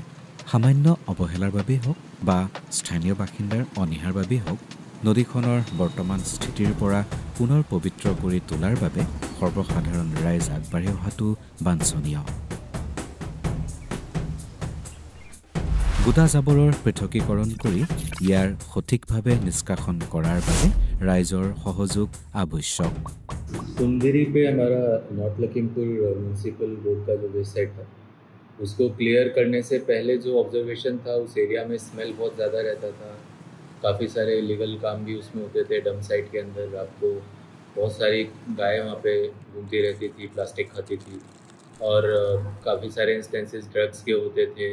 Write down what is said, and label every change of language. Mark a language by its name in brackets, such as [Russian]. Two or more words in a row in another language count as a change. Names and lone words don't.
[Assamese] সামান্য অৱহেলাৰ বাবেই হওক বা স্থানীয় বাসিন্দাৰ অনীহাৰ বাবেই হওক, নদীখনৰ বৰ্তমান স্থিতিৰ পৰা পুনৰ পবিত্ৰ কৰি তোলাৰ বাবে সৰ্বসাধাৰণ ৰাইজ আগবাঢ়ি অহাটো বাঞ্ছনীয়। গোটা জাবৰৰ পৃথকীকৰণ কৰি ইয়াৰ সঠিকভাৱে নিষ্কাশন কৰাৰ বাবে ৰাইজৰ সহযোগ আৱশ্যক। [Hindi] सुंदरी पे हमारा नॉर्थ लखीमपुर म्यूनसिपल बोर्ड का जो वेबसाइट था उसको क्लियर करने से पहले जो ऑब्जर्वेशन था उस एरिया में स्मेल बहुत ज़्यादा रहता था। काफ़ी सारे इलीगल काम भी उसमें होते थे। [English] dump site [Hindi] के अंदर आपको बहुत सारी गाय वहाँ पे घूमती रहती थी, प्लास्टिक खाती थी और काफ़ी सारे इंस्टेंसेस ड्रग्स के होते थे।